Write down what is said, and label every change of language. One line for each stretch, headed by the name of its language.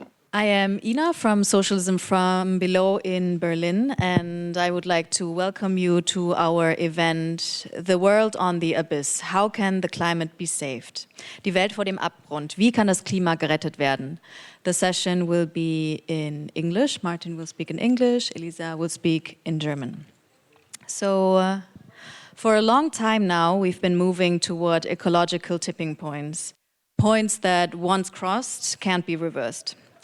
English: I am Ina from Socialism from Below in Berlin, and I would like to welcome you to our event, The World on the Abyss. How can the climate be saved?
German: Die Welt vor dem Abgrund. Wie kann das Klima gerettet werden?
English: The session will be in English. Martin will speak in English. Elisa will speak in German. So, for a long time now, we've been moving toward ecological tipping points, points that once crossed can't be reversed.